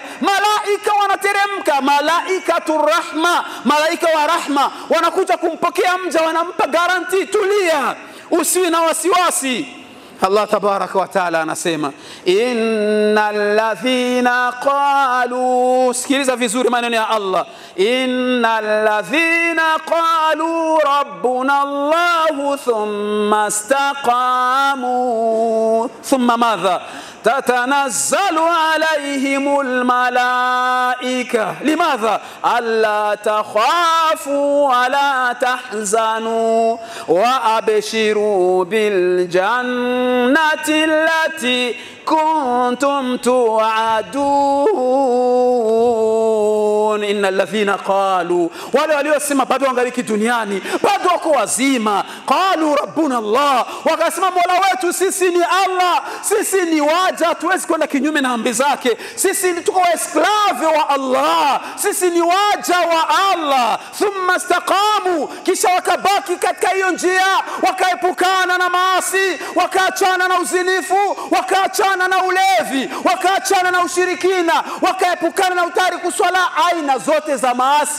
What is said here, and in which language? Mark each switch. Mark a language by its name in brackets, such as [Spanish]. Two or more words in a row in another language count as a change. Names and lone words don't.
[Swahili] Malaika wanateremka, [Arabic] ملائكة الرحمة, [Swahili] malaika wa rahma wanakuja kumpokea mja, wanampa guarantee, tulia, usiwe na wasiwasi. Allah [Arabic] تبارك وتعالى [Swahili] anasema [Arabic] إن الذين قالوا, [Swahili] sikiliza vizuri maneno ya Allah, [Arabic] إن الذين قالوا ربنا الله ثم استقاموا ثم ماذا تتنزل عليهم الملائكة لماذا ألا تخافوا ولا تحزنوا وأبشروا بالجنة التي كنتم توعدون إن الذين قالوا [Swahili] waliosema bado wangaliki duniani bado wako wazima [Arabic] قالوا ربنا الله [Swahili] wakasema mola wetu sisi ni Allah sisi ni waja tuwezi kwenda kinyume na amri zake sisi tuko esklave wa Allah sisi ni waja wa Allah [Arabic] ثم استقاموا [Swahili] kisha wakabaki katika hiyo njia wakaepukana na maasi wakaachana na uzinifu wakaachana na ulevi wakaachana na ushirikina wakaepukana na utariku swala aina zote za maasi